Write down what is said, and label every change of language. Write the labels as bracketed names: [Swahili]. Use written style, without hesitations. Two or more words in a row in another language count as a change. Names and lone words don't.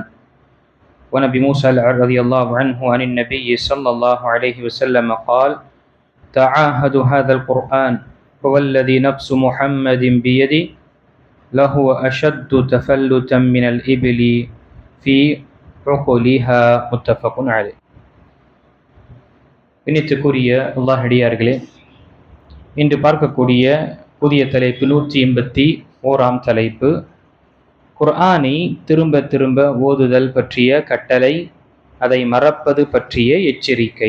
[Arabic] ونبي موسى رضي الله عنه عن النبي صلى الله عليه وسلم قال: تعاهد هذا القرآن هو الذي نفس محمد بيدي لهو أشد تفلتا من الإبل في عقلها. متفق عليه. [Tamil] இனித்துக்குரிய அல்லாஹ்டியார்களே, இன்று பார்க்கக்கூடிய புதிய தலைப்பு 181ஆம் தலைப்பு, குர்ஆனை திரும்ப திரும்ப ஓதுதல் பற்றிய கட்டளை, அதை மறப்பது பற்றிய எச்சரிக்கை.